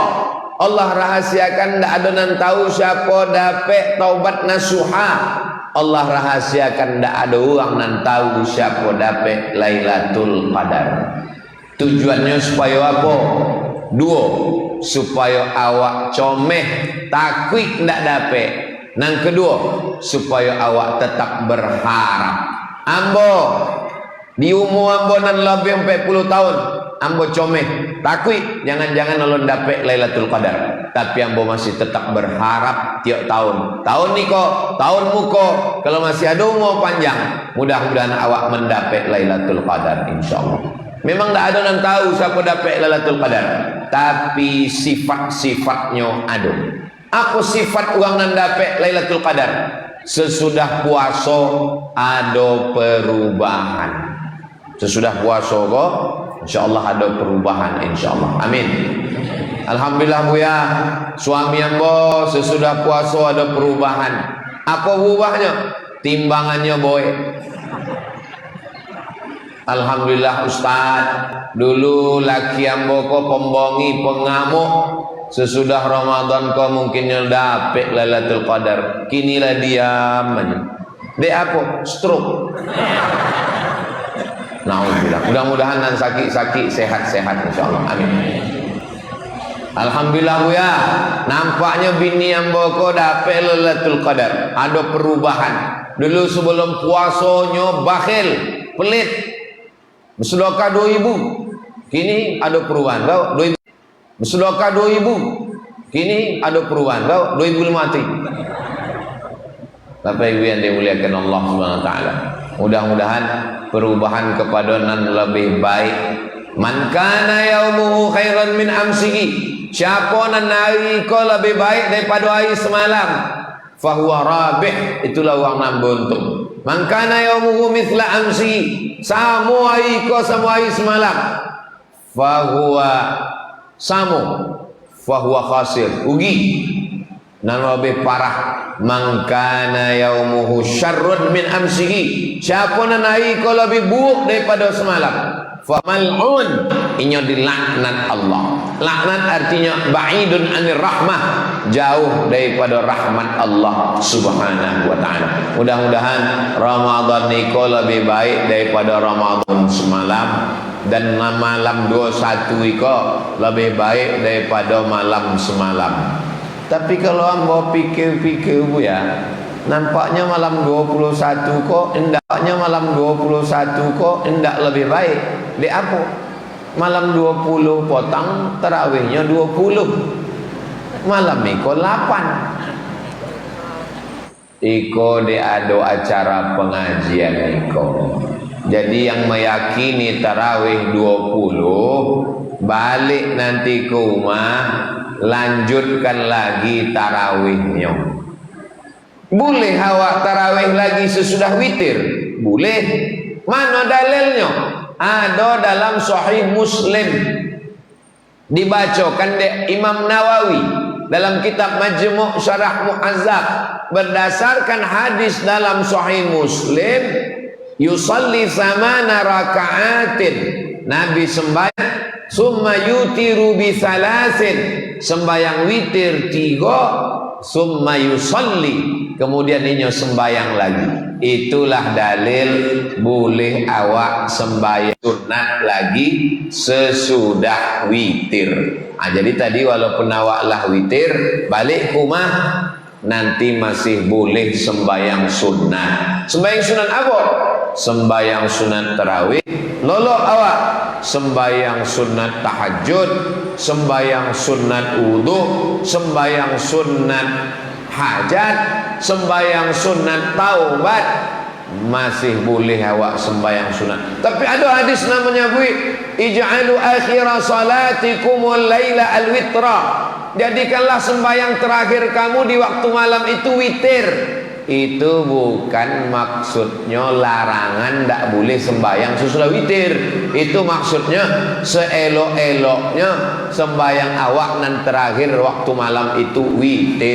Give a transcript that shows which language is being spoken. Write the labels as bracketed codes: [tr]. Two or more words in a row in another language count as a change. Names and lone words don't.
[min] Allah rahasiakan ndak ada nan tahu siapa dapat taubat nasuha. Allah rahasiakan ndak ada orang nan tahu siapa dapat Lailatul Qadar. [id] Tujuannya supaya apa? [min] 2, supaya awak comeh takwik ndak dapat. Nang kedua, supaya awak tetap berharap. Ambo di umur ambo nan lebih 40 tahun, ambo comeh takwik jangan-jangan Allah dapat Lailatul Qadar. Tapi ambo masih tetap berharap tiap tahun. Tahun niko, tahun muko, kalau masih ada umur panjang, mudah-mudahan awak mendapat Lailatul Qadar insyaallah. [id] Memang tak ada yang tahu siapa dapat Lailatul Qadar, tapi sifat-sifatnya ada. Apa sifat orang yang dapat Lailatul Qadar? Sesudah puasa ada perubahan. [min] Sesudah puasa kok insyaallah ada perubahan insyaallah. [id] Amin. [min] Alhamdulillah Bu ya, suami ambo sesudah puasa ada perubahan. [id] Apa berubahnya? Timbangannya boy. [min] Alhamdulillah Ustaz, dulu laki ambo ko pembongi pengamuk, sesudah Ramadan ko mungkin dapat Lailatul Qadar, kinilah diam aja. Dek apa? Stroke. Nauzubillah. Mudah-mudahan nan sakit-sakit sehat-sehat insyaallah. Amin. Alhamdulillah Bu ya, nampaknya bini ambo ko dapat Lailatul Qadar. [id] Ada perubahan. Dulu sebelum puasanya bakhil, pelit. Bersedekah 2.000, kini ada perubahan. Kau 2.000. Bersedekah 2.000, kini ada perubahan. Kau 2.000 mati. Bapak Ibu yang dimuliakan Allah [ar] سبحانه وتعالى. [min] Mudah-mudahan perubahan kepada nan lebih baik. [ar] من كان يومه خيرا من أمسه. [min] Siapa nan hari ko lebih baik daripada hari semalam, [ar] فهو رابح, [min] itulah orang nan beruntung. [ar] من كان يومه مثل أمسه, [min] sama hari ko sama hari semalam, [ar] فهو سامو، فهو خاسر, rugi. [min] Nan lebih parah, [ar] من كان يومه شر من أمسه. [min] Siapa nan hari ko lebih buruk daripada semalam, famal'un, inya dilaknat Allah. [id] Laknat artinya [ar] بعيد عن الرحمة, [id] jauh daripada rahmat Allah [ar] سبحانه وتعالى. [min] Mudah-mudahan Ramadan niko lebih baik daripada Ramadan semalam, dan malam 21 iko lebih baik daripada malam semalam. Tapi kalau ambo pikir-pikir Bu ya, nampaknya malam 21 kok, hendaknya malam 21 kok hendak lebih baik. Dek apa? [id] Malam 20 potong tarawihnya 20. [min] Malam iko 8. Iko de ado acara pengajian iko. [id] Jadi yang meyakini tarawih 20 balik nanti ke rumah lanjutkan lagi tarawihnya. [min] Boleh awak tarawih lagi sesudah witir? [id] Boleh. Mana dalilnya? Ada dalam Sahih Muslim, dibacakan oleh Imam Nawawi dalam kitab Majmu' Syarah Mu'azzab, berdasarkan hadis dalam Sahih Muslim, [ar] يصلي ثماني ركعات, [min] Nabi sembahyang, [ar] ثم يوتر بثلاث, [min] sembahyang witir 3, [ar] ثم يصلي, [min] kemudian inyo sembahyang lagi. Itulah dalil boleh awak sembahyang sunat lagi sesudah witir. Jadi tadi walaupun awak lah witir, balik ke rumah nanti masih boleh sembayang sunat. [id] Sembayang sunat apa? Sembayang sunat tarawih. [min] Lolok awak sembayang sunat tahajud, sembayang sunat wudu, sembayang sunat hajat, sembayang sunat taubat, masih boleh awak sembayang sunat. [id] Tapi ada hadis namanya [ar] اجعلوا آخر صلاتكم الليل الوتر. [id] Jadikanlah sembahyang terakhir kamu di waktu malam itu witir. Itu bukan maksudnya larangan tidak boleh sembahyang sesudah witir. [min] Itu maksudnya seelok-eloknya sembahyang awak nan terakhir waktu malam itu witir.